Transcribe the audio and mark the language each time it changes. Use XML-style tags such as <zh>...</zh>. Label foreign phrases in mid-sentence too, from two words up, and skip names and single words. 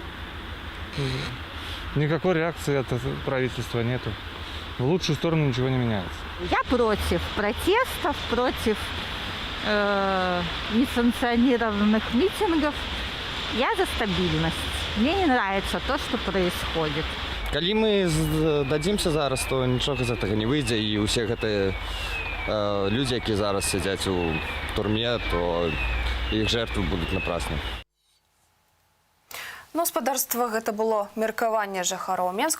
<ru>Никакой реакции от правительства нету. В лучшую сторону ничего не меняется. Я против протестов, против несанкционированных митингов. Я за стабильность. Мне не нравится то, что происходит.</ru> <be>Калі мы дадзімся зараз, то нічога з гэтага не выйдзе, і ўсе гэтыя людзі, якія зараз сядзяць у турме, то іх жертвы будуць напрасны. Ну, спадарства, гэта было меркаванне жыхароў Менска.</be>